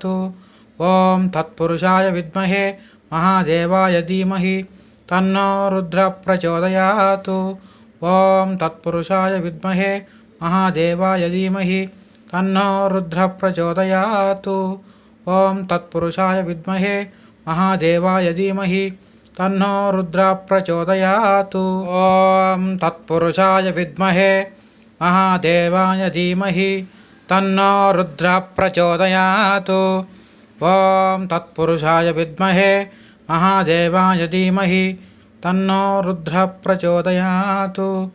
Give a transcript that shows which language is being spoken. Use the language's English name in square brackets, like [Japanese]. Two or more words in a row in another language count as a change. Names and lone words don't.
[Sanskrit] ॐ तत्पुरुषाय विद्महे महादेवाय धीमहि तन्नो रुद्रः प्रचोदयात्। ॐ तत्पुरुषाय विद्महे महादेवाय धीमहि तन्नो रुद्रः प्रचोदयात्। ओं तत्पुरुषाय विद्महे महादेवाय धीमहि तन्नो रुद्र प्रचोदयातु. ओं तत्पुरुषाय विद्महे महादेवाय धीमहि तन्नो रुद्र प्रचोदयातु. ओं तत्पुरुषाय विद्महे महादेवाय धीमहि तन्नो रुद्र प्रचोदयातु.